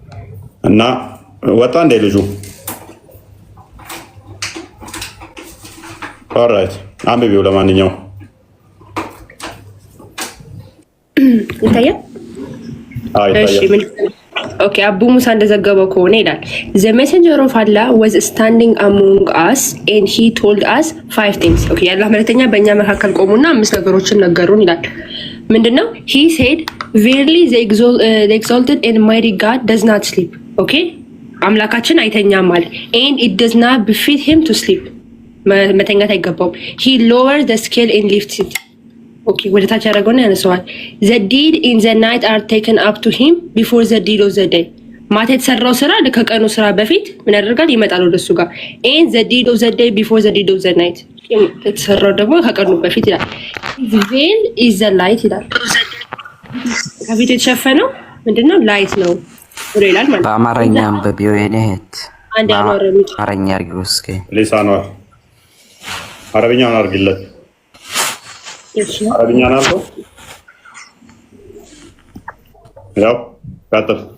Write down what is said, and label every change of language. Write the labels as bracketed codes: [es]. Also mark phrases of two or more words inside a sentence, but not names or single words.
[am] እና ወጣ እንደ ልጁ ኦልራይት አንብቢው። ለማንኛውም ይታያል። እሺ ምን ኦኬ አቡ ሙሳ እንደዘገበው ከሆነ ይላል [en] the messenger of Allah was standing among us and he told us 5 things [am] ኦኬ ያላህ መልእክተኛ በእኛ መካከል ቆሙና 5 ነገሮችን ነገሩን ይላል። ምንድነው? [en] he said verily the exalted and mighty God does not sleep [am] ኦኬ አምላካችን አይተኛም ማለት [en] and it does not befit him to sleep [am] መተኛት አይገባውም። [en] he lowered the scale and lifted it [am] ኦኬ ወደ ታች ያደረገውና ያነሳዋል። [en] the deed in the night are taken up to him before the deed of the day [am] ማታ የተሰራው ስራ ከቀኑ ስራ በፊት ምን ያደርጋል? ይመጣል ወደሱ ጋር [en] and the deed of the day before the deed of the night [am] የተሰራው ደግሞ ከቀኑ በፊት ይላል። [en] the veil is the light [am] ይላል። ከፊት የተሸፈነው ምንድነው? ላይት ነው ብሎ ይላል ማለት በአማርኛ አንብቢው የኔ እህት አንድ አማርኛ አድርጊው እስኪ ሊሳኗ አረብኛውን አድርጊለት። አረብኛ ናቸው ያው ቀጥል